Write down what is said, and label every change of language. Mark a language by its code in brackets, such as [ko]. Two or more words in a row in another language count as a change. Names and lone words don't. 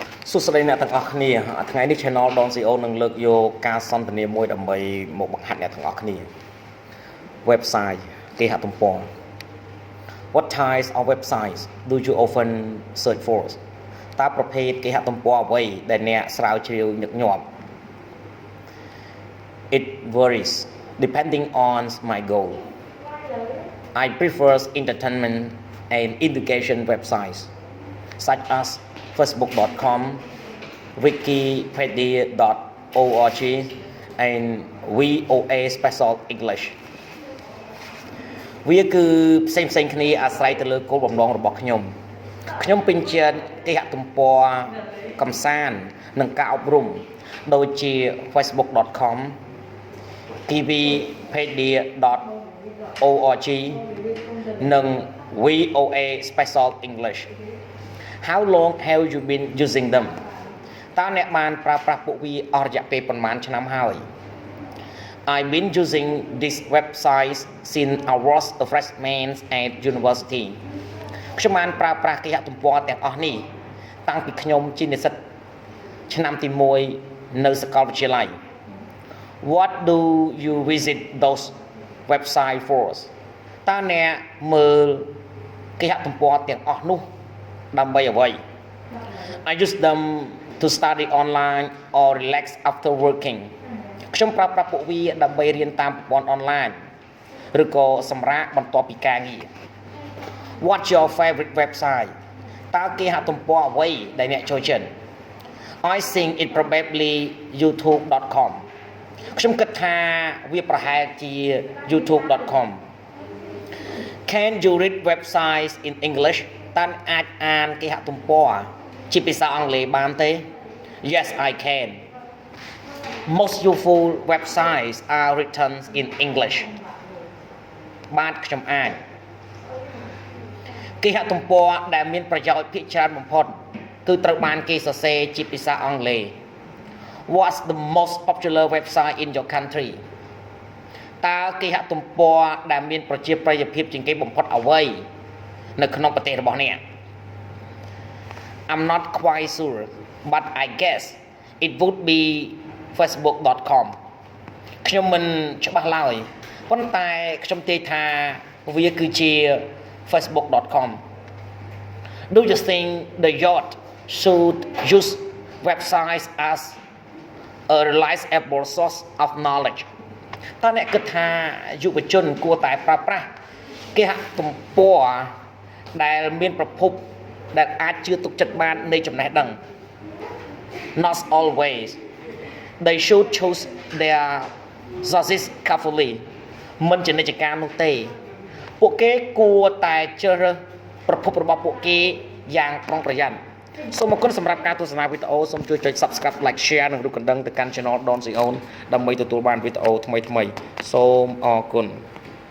[km] សុស្ដីអ្នកទាំងអស់គ្នាថ្ងៃនេះ channel ដន Sreyoun នឹងលើកយកការសន្ទនាមួយដើម្បីមកបង្ហាត់អ្នកទាំងអស់គ្នា website គេហទំព័រ [en] What types of websites do you often search for [km] តើប្រភេទគេហទំព័រអ្វីដែលអ្នកស្រាវជ្រាវញឹកញាប់ [en] It varies depending on my goal. I prefer entertainment and education websites such as facebook.com, wikipedia.org, and VOA Special English. [km] វាគឺផ្សេងៗគ្នាអាស្រ័យទៅលើគោលបំណងរបស់ខ្ញុំពេញចិត្តគេហទំព័រកំសាន្តនិងការអប់រំដូចជា facebook.com, wikipedia.org និង VOA Special English. [en] How long have you been using them? [km] តើអ្នកបានប្រើប្រាស់ពួកវាអស់រយៈពេលប៉ុន្មានឆ្នាំហើយ [en] I've been using these websites since I was a freshman at university. [km] ខ្ញុំបានប្រើប្រាស់គេហទំព័រទាំងអស់នេះតាំងពីខ្ញុំជានិស្សិតឆ្នាំទី1នៅសាកលវិទ្យាល័យ [en] What do you visit those websites for? [km] តើអ្នកមើលគេហទំព័រទាំងអស់នោះដើម្បីអ្វី [en] I use them to study online or relax after working [km] ខ្ញុំប្រើប្រាស់ ពួកវាដើម្បីរៀនតាមប្រព័ន្ធអនឡាញឬក៏សម្រាកបន្ទាប់ពីការងារ [en] What's your favorite website [km] តើគេហទំព័រអ្វីដែលអ្នកចូលចិត្ត [en] I think it probably youtube.com [km] ខ្ញុំគិតថាវាប្រហែលជា [en] youtube.com Can you read websites in English [km] តើអាចអានគេហទំព័រជាភាសាអង់គ្លេសបានទេ [en] Yes I can Most useful websites are written in English [km] បាទខ្ញុំអាច គេហទំព័រដែលមានប្រយោជន៍ភាគច្រើនបំផុតគឺត្រូវបានគេសរសេរជាភាសាអង់គ្លេស [en] What's the most popular website in your country [km] តើគេហទំព័រដែលមានប្រជាប្រិយ ភាពជាងគេបំផុតអ្វីនៅក្នុងប្រទេសរបស់អ្នក [en] I'm not quite sure but I guess it would be facebook.com [km] ខ្ញុំមិនច្បាស់ឡើយប៉ុន្តែខ្ញុំទាយថា វាគឺជា facebook.com [en] Do you think the youth should use websites as a reliable source of knowledge [km] តើអ្នកគិតថាយុវជន គួរតែប្រើប្រាស់គេហទំព័រដែលមានប្រភពដែលអាចជឿ ទុកចិត្តបាននៃចំណេះដឹង [en] Not always They should choose their sources carefully [km] មិនជានិច្ចកាលនោះទេពួកគេគួរតែជ្រើសរើសប្រភពរបស់ពួកគេយ៉ាងប្រុងប្រយ័ត្នសូមអរគុណសម្រាប់ការទស្សនាវីដេអូសូមជួយចុច [en] Subscribe Like Share [km] និងរូបកណ្ដឹងទៅកាន់ Channel ដន Sreyoun ដើម្បីទទួលបានវីដេអូថ្មីៗសូមអរគុណ